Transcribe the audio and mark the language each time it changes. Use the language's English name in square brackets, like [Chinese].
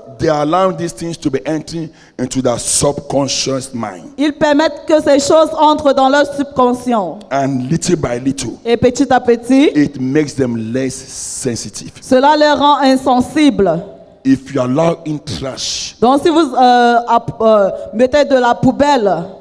[English] they are allowing these things to be entering into their subconscious mind, [French] ils permettent que ces choses entrent dans leur subconscient. [English] and little by little [French] Et petit à petit, [English] it makes them less sensitive. [French] cela les rend insensibles. [English] If you allow in trash, [French] Donc si vous mettez de la poubelle,